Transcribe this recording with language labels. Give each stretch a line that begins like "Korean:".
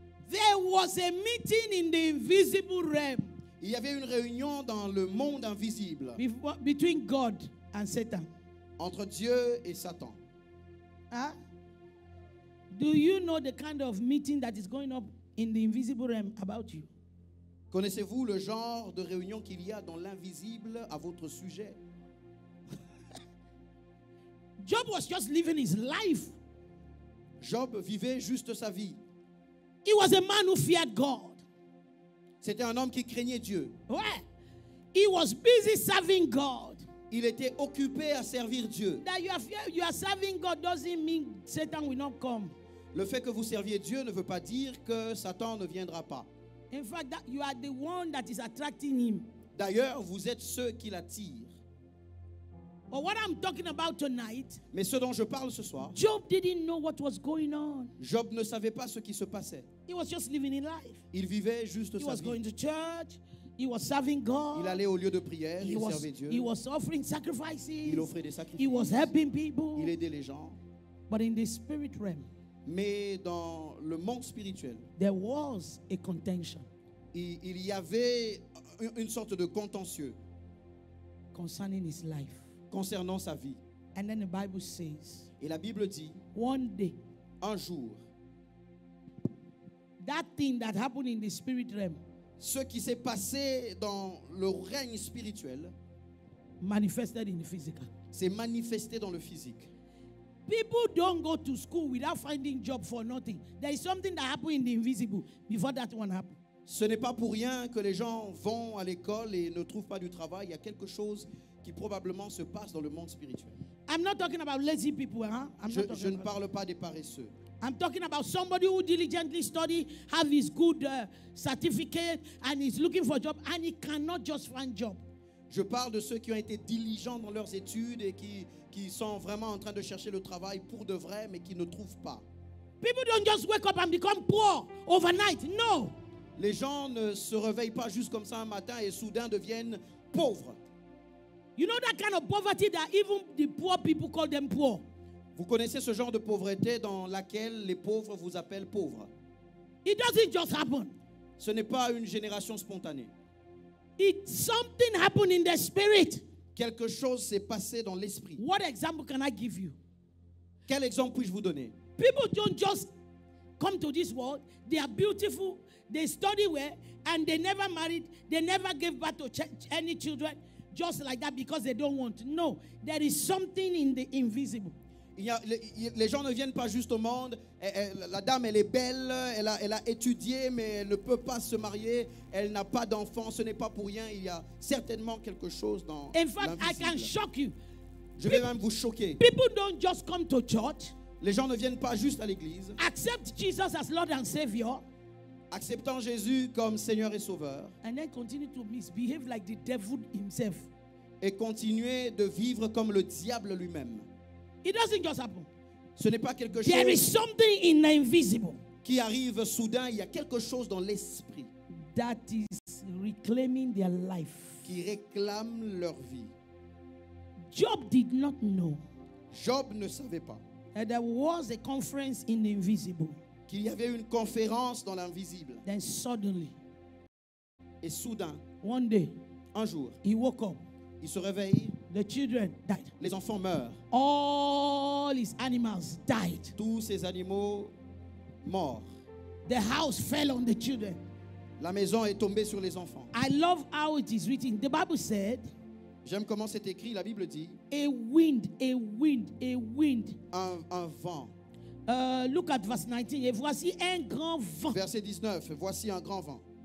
English: There was a meeting in the invisible realm.
French: Il y avait une réunion dans le monde invisible
English: Between God and Satan.
French: entre Dieu et Satan. Huh?
English: Do you know the kind of meeting that is going up in the invisible realm about you?
French: Connaissez-vous le genre de réunion qu'il y a dans l'invisible à votre sujet?
English: Job was just living his life.
French: Job vivait juste sa vie.
English: He was a man who feared God.
French: C'était un homme qui craignait Dieu.
English: Ouais. He was busy serving God.
French: Il était occupé à servir Dieu.
English: That you are serving God doesn't mean Satan will not come.
French: Le fait que vous serviez Dieu ne veut pas dire que Satan ne viendra pas.
English: In fact, that you are the one that is attracting him.
French: D'ailleurs, vous êtes ceux qui l'attirent.
English: But what I'm talking about tonight,
French: Mais ce dont je parle ce soir,
English: Job didn't know what was going on.
French: Job ne savait pas ce qui se passait.
English: He was just living in life.
French: Il vivait juste
English: He
French: sa
English: was going
French: vie.
English: to church. He was serving God.
French: Il allait au lieu de prière, il servait Dieu.
English: He was offering sacrifices.
French: Il offrait des sacrifices.
English: He was helping people.
French: Il aidait les gens.
English: But in the spirit realm,
French: mais dans le monde spirituel,
English: there was a contention.
French: Il y avait une sorte de contentieux
English: concerning his life.
French: Concernant sa vie.
English: And then the Bible says,
French: et la Bible dit,
English: one day,
French: un jour,
English: that thing that happened in the spirit realm,
French: ce qui s'est passé dans le règne spirituel,
English: manifested in the physical.
French: s'est manifesté dans le physique.
English: People don't go to school without finding job for nothing. There is something that happened in the invisible before that one happened.
French: Ce n'est pas pour rien que les gens vont à l'école et ne trouvent pas du travail. Il y a quelque chose qui probablement se passe dans le monde spirituel.
English: I'm not talking about lazy people, huh?
French: Je ne parle pas des paresseux.
English: I'm talking about somebody who diligently study, have his good certificate, and is looking for a job, and he cannot just find job.
French: Je parle de ceux qui ont été diligents dans leurs études et qui sont vraiment en train de chercher le travail pour de vrai, mais qui ne trouvent pas.
English: People don't just wake up and become poor overnight. No.
French: Les gens ne se réveillent pas juste comme ça un matin et soudain deviennent pauvres.
English: You know that kind of poverty that even the poor people call them poor.
French: Vous connaissez ce genre de pauvreté dans laquelle les pauvres vous appellent pauvres.
English: It doesn't just happen.
French: Ce n'est pas une génération spontanée.
English: Something happened in the spirit.
French: Quelque chose s'est passé dans l'esprit.
English: What example can I give you?
French: Quel exemple puis-je vous donner?
English: People don't just come to this world. They are beautiful. They study well. And they never married. They never gave birth to any children. Just like that because they don't want. No. There is something in the invisible.
French: Les gens ne viennent pas juste au monde. La dame, elle est belle, elle a étudié, mais elle ne peut pas se marier. Elle n'a pas d'enfant. Ce n'est pas pour rien. Il y a certainement quelque chose dans
English: In fact, I
French: l'invisible.
English: can shock you.
French: Je vais même vous choquer.
English: People don't just come to church.
French: Les gens ne viennent pas juste à l'église.
English: Accept Jesus as Lord and Savior.
French: Acceptant Jésus comme Seigneur et Sauveur.
English: And then continue to misbehave like the devil himself.
French: Et continuer de vivre comme le diable lui-même.
English: It doesn't just happen.
French: Ce n'est pas quelque
English: There is
French: chose
English: something in the invisible
French: qui arrive soudain. Il y a quelque chose dans l'esprit
English: that is reclaiming their life.
French: qui réclame leur vie.
English: Job did not know
French: Job ne savait pas
English: that there was a conference in the invisible.
French: qu'il y avait une conférence dans l'invisible.
English: Then suddenly,
French: Et soudain,
English: one day,
French: un jour,
English: he woke up.
French: il se réveille,
English: The children died.
French: les enfants meurent.
English: All his animals died.
French: Tous ces animaux morts.
English: The house fell on the children.
French: La maison est tombée sur les enfants.
English: I love how it is written. The Bible said,
French: J'aime comment c'est écrit. La Bible dit
English: a wind, a wind, a wind.
French: un vent.
English: Look at verse 19.
French: Et voici un grand vent Verset 19. Voici un grand vent